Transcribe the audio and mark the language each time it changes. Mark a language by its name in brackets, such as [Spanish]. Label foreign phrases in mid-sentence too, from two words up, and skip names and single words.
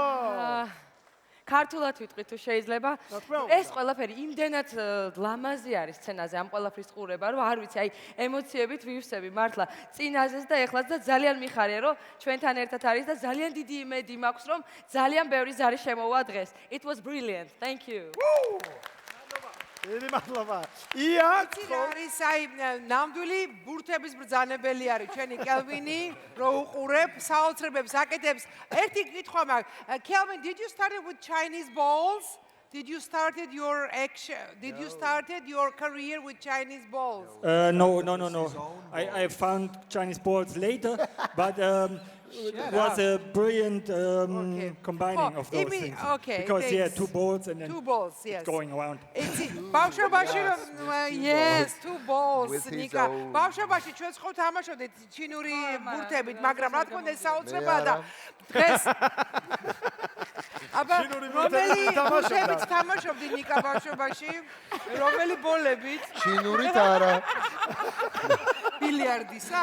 [Georgian] ქართულად ვიტყვი თუ შეიძლება. ეს ყველაფერი იმდენად ლამაზი არის სცენაზე ამ ყველაფრის ყურება, რომ არ ვიცი, აი ემოციებით ვივსები მართლა წინაზეც და ეხლაც და ძალიან მიხარია, რომ ჩვენთან ერთად არის და ძალიან დიდი იმედი მაქვს, რომ ძალიან ბევრი ზარი შემოვა დღეს. [English] It was brilliant. Thank you. [Georgian] დიდი მადლობა. ია, არის აი ნამდვილი ბურთების ბრძანებელი არის ჩვენი კელვინი, რო უყურებ, საოცრებებს აკეთებს. ერთი კითხვა მაქვს. [English] Kelvin, did you start with Chinese balls? Did you started your career with Chinese balls? No. I found Chinese balls later, but it was a brilliant combining of those things. Okay, because thanks. two balls and then two balls, yes. going around. ბავშვობაში yes, two balls. [Georgian] ნიკა. ბავშვობაში ჩვენ ხო თამაშობდით ჩინური ბურთებით, მაგრამ რა თქმა უნდა ეს საოცრებაა და დღეს აბა რომელი ბურთებით თამაშობდი ნიკა ბავშვობაში? რომელი ბოლებით? ჩინურით არა. ბილიარდისა?